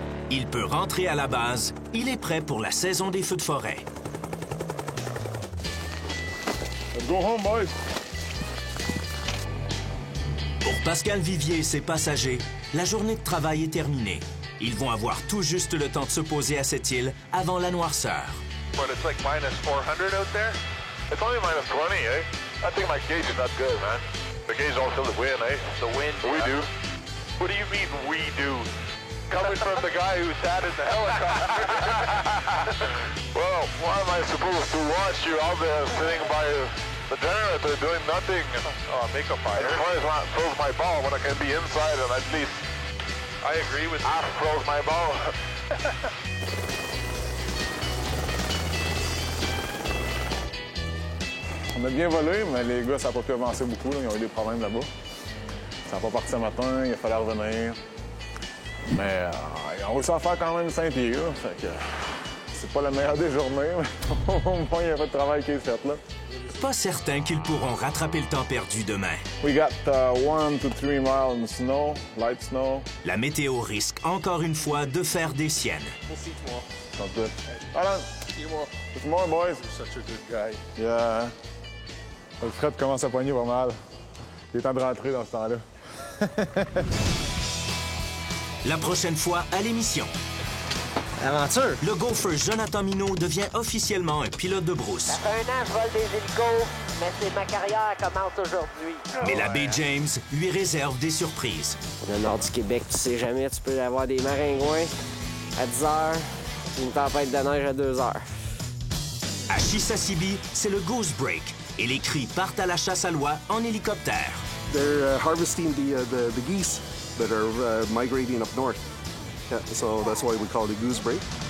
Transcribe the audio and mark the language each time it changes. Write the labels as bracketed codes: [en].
[fr] Il peut rentrer à la base. Il est prêt pour la saison des feux de forêt. [en] Let's go home, boys. [fr] Pour Pascal Vivier et ses passagers, la journée de travail est terminée. Ils vont avoir tout juste le temps de se poser à cette île avant la noirceur. [en] But it's like minus 400 out there? It's only minus 20, eh? I think my gauge is not good, man. The gauge don't feel the wind, eh? The wind? We do. What do you mean, we do? Coming from the guy who sat in the helicopter. Well, why am I supposed to watch you out there sitting by the generator doing nothing? Oh, make a fire. As far as I froze my ball when I can be inside and at least... I agree with you. I froze my ball. [fr] On a bien volé, mais les gars, ça n'a pas pu avancer beaucoup. Là. Ils ont eu des problèmes là-bas. Ça n'a pas parti ce matin, il a fallu revenir. Mais ils ont réussi à faire quand même 5 pieds. Là. Fait que c'est pas la meilleure des journées, mais au moins, il y a pas de travail qui est fait là. Pas certain qu'ils pourront rattraper le temps perdu demain. [en] We got 1 to 3 miles in snow, light snow. [fr] La météo risque encore une fois de faire des siennes. [en] We'll see tomorrow. Sounds good. Hold on. See you tomorrow. See you tomorrow, boys. You're such a good guy. Yeah. [fr] Le Fred commence à poigner pas mal. Il est temps de rentrer dans ce temps-là. La prochaine fois à l'émission. Aventure! Le gopher Jonathan Minot devient officiellement un pilote de brousse. Ça fait 1 an que je vole des hélicos, mais ma carrière commence aujourd'hui. Mais la baie James lui réserve des surprises. Dans le nord du Québec, tu sais jamais, tu peux avoir des maringouins à 10 heures, Une tempête de neige à 2 heures. À Chisasibi, c'est le Goose Break et les cris partent à la chasse à l'oie en hélicoptère. [en] They're harvesting the geese that are migrating up north. Yeah, so that's why we call it a goose break.